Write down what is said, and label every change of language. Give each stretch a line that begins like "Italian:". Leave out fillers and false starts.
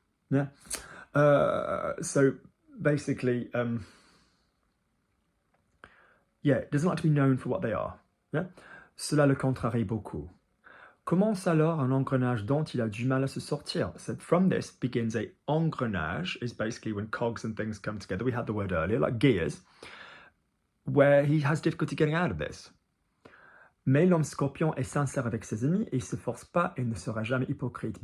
English: Yeah. So basically, yeah, doesn't like to be known for what they are. Yeah?
French: Cela le contrarie beaucoup. Commence alors un engrenage dont il a du mal à se sortir.
English: So from this begins a engrenage, is basically when cogs and things come together. We had the word earlier, like gears, where he has difficulty getting out of this.
French: Mais l'homme scorpion est sincère avec ses amis et il se force pas et ne sera jamais hypocrite.